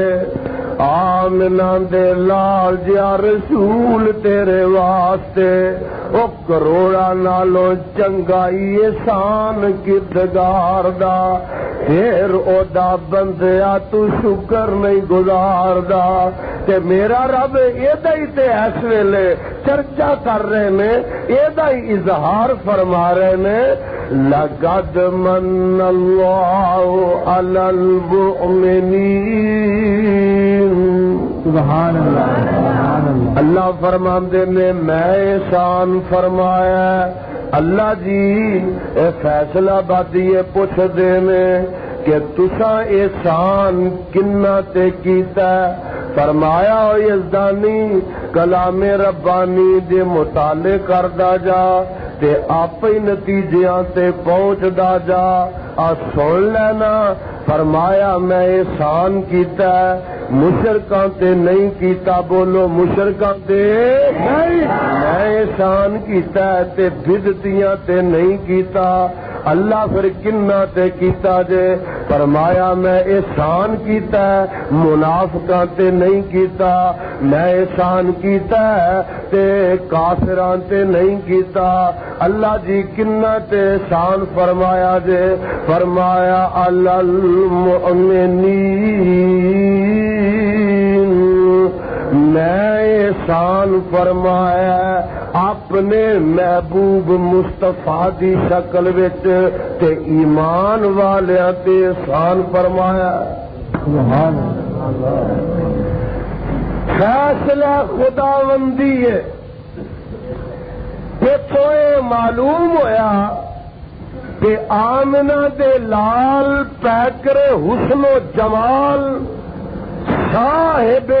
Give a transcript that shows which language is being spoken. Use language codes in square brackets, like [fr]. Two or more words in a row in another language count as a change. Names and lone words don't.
[pa] آمنہ دے لال جا رسول تیرے واسطے. او کروڑا نالوں چنگائی احسان کردگار دا, پھر او دا بندیا تو شکر نہیں گزاردا. تے میرا رب ایدا ہی تے اس ویلے چرچا کر رہے نے, ایدا ہی اظہار فرما رہے نے. [ar] لقد من اللہ علی المؤمنین. سبحان اللہ. [pa] اللہ فرماندے نے میں احسان فرمایا. اللہ جی اے فیصلہ بادی پوچھ دے نے کہ تساں احسان کنا تے کیتا. فرمایا او یزدانی کلام ربانی دے مطالعے کردا جا تے آپ ہی نتیجیاں تے پہنچدا جا. آ سن لینا. فرمایا میں احسان کیتا مشرکاں تے نہیں کیتا. بولو مشرکاں تے نہیں. میں احسان کیتا تے بدعتیاں تے نہیں کیتا. اللہ پھر کنا تے کیتا جے. فرمایا میں احسان کیتا منافقاں تے نہیں کیتا. میں احسان کیتا تے کافراں تے نہیں کیتا. اللہ جی کنا تے احسان فرمایا جے. فرمایا المؤمنین. میں احسان فرمایا اپنے محبوب مصطفیٰ دی شکل وچ تے ایمان والیاں تے احسان فرمایا. [ar] سبحان اللہ. [pa] فیصلہ خداوندی ہے. اتوں یہ معلوم ہویا کہ آمنہ دے لال پیکر حسن و جمال صاحب